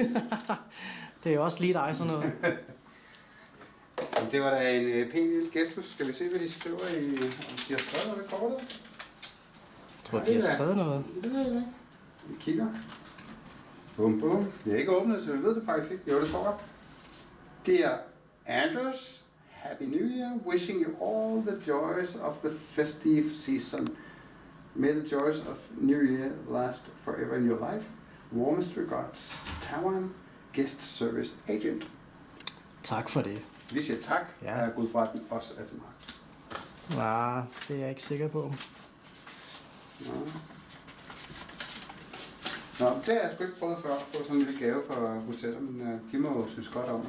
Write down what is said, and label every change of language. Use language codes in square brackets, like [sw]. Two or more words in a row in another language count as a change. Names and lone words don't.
[da] Det er jo også lige dig sådan noget. Det var da en pæn lille gestus. Skal vi se, hvad de skriver i... Om de har skrevet noget med kortet? Jeg tror, de har skrevet noget. Det ved jeg ikke. Vi kigger. Bum, bum. Det er ikke åbnet, så vi ved det faktisk ikke. Jo, det står der. [en] Dear Anders, Happy New Year. Wishing you all the joys of the festive season. May the joys of New Year last forever in your life. Warmest regards, Taiwan Guest Service Agent. [da] Tak for det. Vi siger tak, og jeg er gået fra, at den også er til mig. Nej, det er jeg ikke sikker på. Nå, det har jeg sgu ikke prøvet før at få sådan en lille gave fra hotellet, men de må jo synes godt om os.